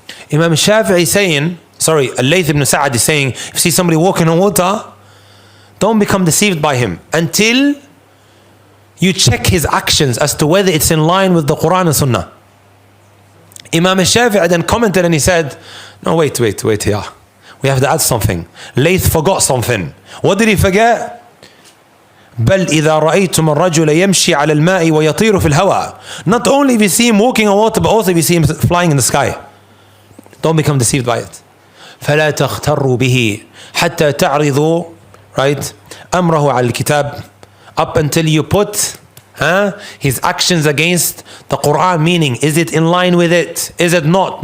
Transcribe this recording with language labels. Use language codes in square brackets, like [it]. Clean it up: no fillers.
[en] Imam Shafi'i is saying, Al-Layth ibn Sa'ad is saying, if you see somebody walking on water, don't become deceived by him until you check his actions as to whether it's in line with the Quran and Sunnah. Imam Shafi'i then commented and he said, no, wait here. We have to add something. Layth forgot something. What did he forget? [ar] بل إذا رأيتم الرجل يمشي على الماء ويطير في الهواء. [en] Not only if you see him walking on water, but also if you see him flying in the sky. Don't become deceived by it. [ar] فلا تغتروا به حتى تعرضوا, [en] right, [ar] أمره على الكتاب, [en] up until you put his actions against the Quran, meaning is it in line with it, is it not?